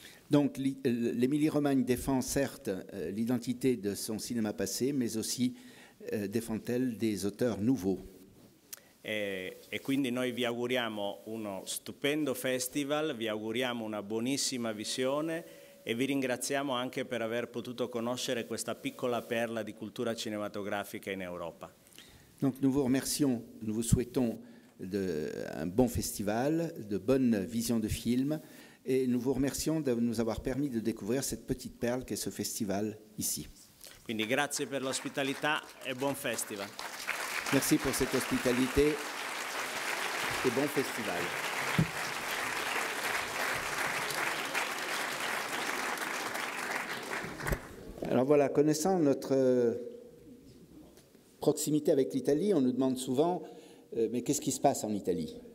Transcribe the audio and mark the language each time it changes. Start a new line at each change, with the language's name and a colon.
French: Donc l'Émilie-Romagne défend certes l'identité de son cinéma passé, mais aussi défend-elle des auteurs nouveaux.
Italian: E quindi noi vi auguriamo uno stupendo festival, vi auguriamo una buonissima visione e vi ringraziamo anche per aver potuto conoscere questa piccola perla di cultura cinematografica in Europa.
French: Donc nous vous remercions, nous vous souhaitons un bon festival, de bonnes visions de films, et nous vous remercions de nous avoir permis de découvrir cette petite perle qu'est ce festival ici.
Italian: Quindi grazie per l'ospitalità e buon festival.
French: Merci pour cette hospitalité et bon festival. Alors voilà, connaissant notre proximité avec l'Italie, on nous demande souvent mais qu'est-ce qui se passe en Italie?